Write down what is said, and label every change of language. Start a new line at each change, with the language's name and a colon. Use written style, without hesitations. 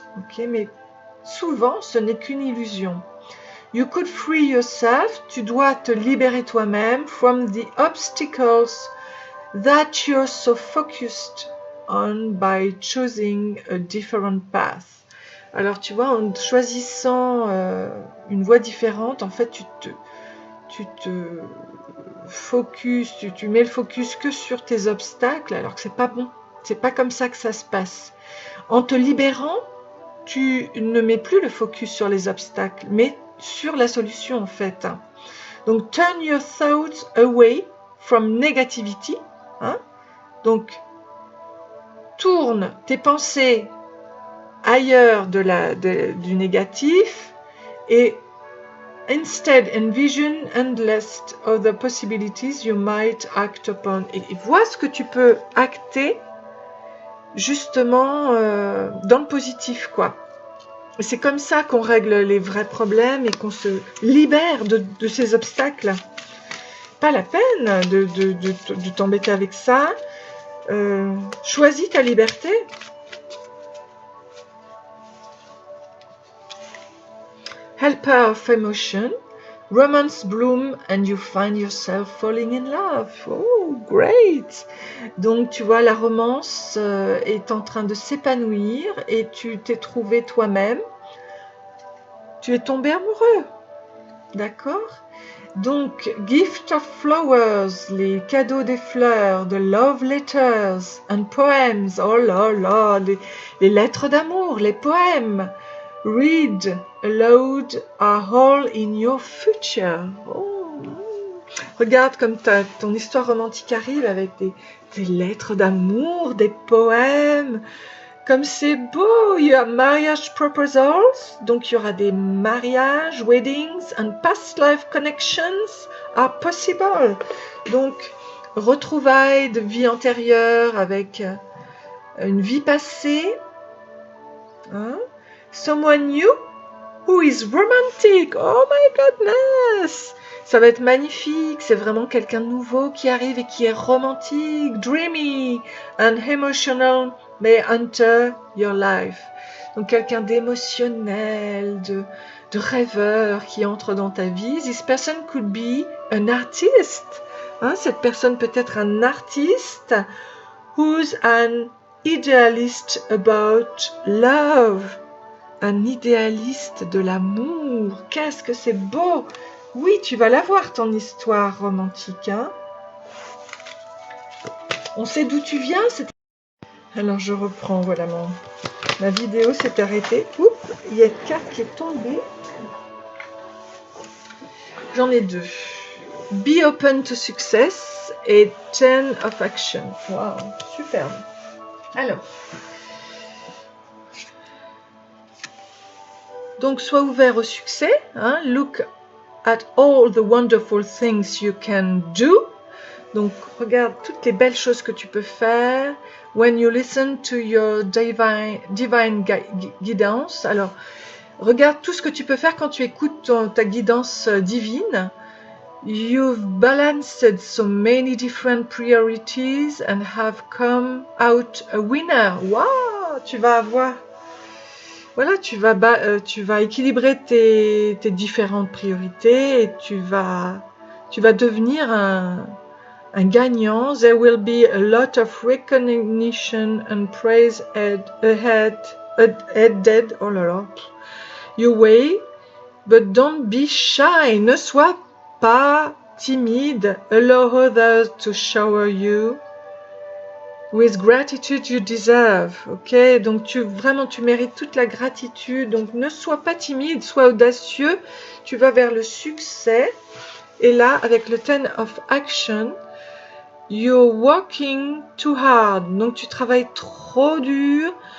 French: Okay, mais souvent, ce n'est qu'une illusion.
English: You could free yourself,
French: tu dois te libérer toi-même
English: from the obstacles that you're so focused on by choosing a different path.
French: Alors, tu vois, en choisissant une voie différente, en fait, tu te focus, tu mets le focus que sur tes obstacles, alors que c'est pas bon. C'est pas comme ça que ça se passe. En te libérant, tu ne mets plus le focus sur les obstacles, mais sur la solution en fait.
English: Donc, turn your thoughts away from negativity. Hein?
French: Donc, tourne tes pensées ailleurs du négatif et
English: instead envision endless other possibilities you might act upon.
French: Et vois ce que tu peux acter justement dans le positif, quoi. C'est comme ça qu'on règle les vrais problèmes et qu'on se libère de ces obstacles. pas la peine de t'embêter avec ça. Choisis ta liberté.
English: Helper of emotion. Romance bloom and you find yourself falling in love. Oh, great!
French: Donc, tu vois, la romance est en train de s'épanouir et tu t'es trouvé toi-même. Tu es tombé amoureux. D'accord? Donc,
English: gift of flowers,
French: les cadeaux des fleurs,
English: the love letters and poems.
French: Oh là là, les lettres d'amour, les poèmes.
English: Read aloud are all in your future. Oh.
French: Regarde comme ton histoire romantique arrive avec des lettres d'amour, des poèmes. Comme c'est beau, il y a
English: marriage proposals,
French: donc il y aura des mariages,
English: weddings, and past life connections are possible.
French: Donc, retrouvailles de vie antérieure avec une vie passée. Hein?
English: Someone new who is romantic. Oh my goodness!
French: Ça va être magnifique, c'est vraiment quelqu'un de nouveau qui arrive et qui est romantique,
English: dreamy and emotional may enter your life.
French: Donc quelqu'un d'émotionnel, de rêveur qui entre dans ta vie.
English: This person could be an artist.
French: Hein, cette personne peut être un artiste
English: who's an idealist about love.
French: Un idéaliste de l'amour. Qu'est-ce que c'est beau! Oui, tu vas l'avoir, ton histoire romantique. Hein, on sait d'où tu viens. Alors, je reprends. Voilà, ma vidéo s'est arrêtée. Oups, il y a une carte qui est tombée. J'en ai deux.
English: Be open to success
French: et
English: 10 of action.
French: Wow, superbe. Alors, donc, sois ouvert au succès.
English: Hein, look at all the wonderful things you can do.
French: Donc, regarde toutes les belles choses que tu peux faire.
English: When you listen to your divine guidance.
French: Alors, regarde tout ce que tu peux faire quand tu écoutes ta guidance divine.
English: You've balanced so many different priorities and have come out a winner.
French: Wow, tu vas avoir... Voilà, tu vas équilibrer tes différentes priorités et tu vas devenir un gagnant.
English: There will be a lot of recognition and praise ahead.
French: Oh là là.
English: Your way, but don't be shy.
French: Ne sois pas timide.
English: Allow others to shower you. With gratitude you deserve, ok?
French: Donc tu mérites toute la gratitude. Donc ne sois pas timide, sois audacieux. Tu vas vers le succès. Et là, avec le 10 of action,
English: you're working too hard.
French: Donc tu travailles trop dur.